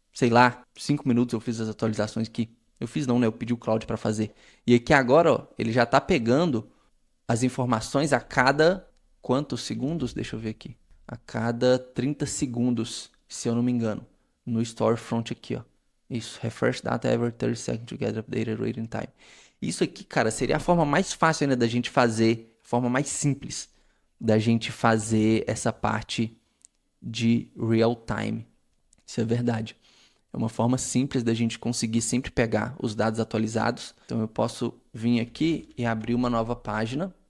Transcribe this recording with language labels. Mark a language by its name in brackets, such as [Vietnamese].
[Portuguese] Sei lá, 5 minutos eu fiz as atualizações aqui. Eu fiz não, né? Eu pedi o Cloud para fazer. E aqui agora, ó, ele já tá pegando as informações a cada quantos segundos? Deixa eu ver aqui. A cada 30 segundos, se eu não me engano. No Storefront aqui, ó. [English] Isso, refresh data every 30 seconds to get updated waiting time. [Portuguese] Isso aqui, cara, seria a forma mais fácil ainda da gente fazer, a forma mais simples da gente fazer essa parte de real time. Isso é verdade. É uma forma simples da gente conseguir sempre pegar os dados atualizados. Então eu posso vir aqui e abrir uma nova página.